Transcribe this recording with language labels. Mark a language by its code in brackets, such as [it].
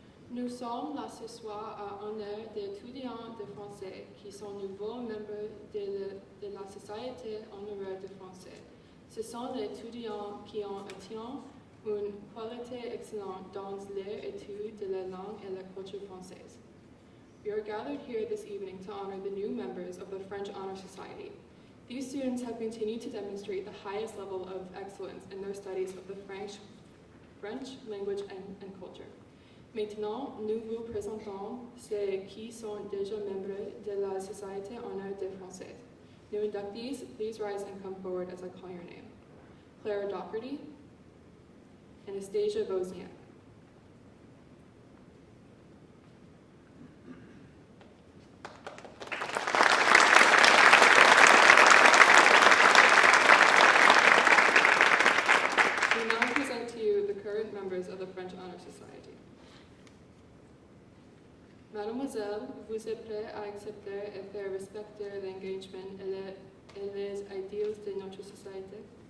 [fr] Nous sommes là ce soir à honneur des étudiants de français qui sont nouveaux membres de la Société honoraire de français. Ce sont les étudiants qui ont atteint une qualité excellente dans leur étude de la langue et la culture française. [en] We are gathered here this evening to honor the new members of the French Honor Society. These students have continued to demonstrate the highest level of excellence in their studies of the French language and culture. [fr] Maintenant, nous vous présentons ceux qui sont déjà membres de la Société honoraire de français. [en] New inductees, please rise and come forward as I call your name. Clara Doherty, Anastasia Wozniak. We now present to you the current members of the French Honor Society. [fr] Mademoiselle, vous êtes prête à accepter et faire respecter l'engagement et les idéaux de notre société?